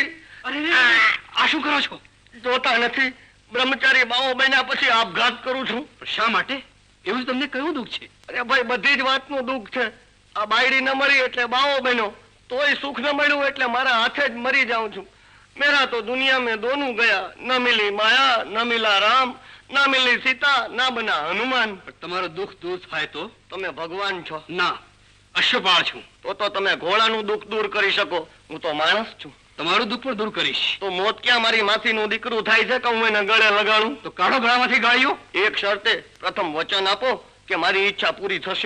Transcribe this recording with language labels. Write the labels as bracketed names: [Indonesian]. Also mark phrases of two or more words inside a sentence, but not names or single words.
[Gujarati] અરે આ શું કરો છો? જોતા નથી બ્રહ્મચારી બાવો બન્યા પછી આપઘાત કરું છું. શા માટે? એવું તમને કયું દુઃખ છે? અરે ભાઈ બધી જ વાતનું દુઃખ છે. આ બાયડી ન મળી એટલે બાવો બન્યો, તોય સુખ ન મળ્યું એટલે મારા હાથે જ મરી જાઉં છું. [Hindi] मेरा तो दुनिया में दोनों गया, न मिली माया, न मिला राम, न मिली सीता, न बना हनुमान. [Gujarati] તમારું દુઃખ દૂર થાય તો? તમે ભગવાન છો? ના, અશ્વપાળ છું. તો તમે ઘોડાનું દુઃખ દૂર કરી શકો, હું તો માણસ છું. તમારું દુઃખ પણ દૂર કરીશ. તો મોત ક્યાં મારી માસીનું દીકરું થાય છે કે હું એને ગળે લગાડું? તો કાઢો ગળામાંથી ગાળીઓ. એક શરતે, પ્રથમ વચન આપો કે મારી ઈચ્છા પૂરી થશે.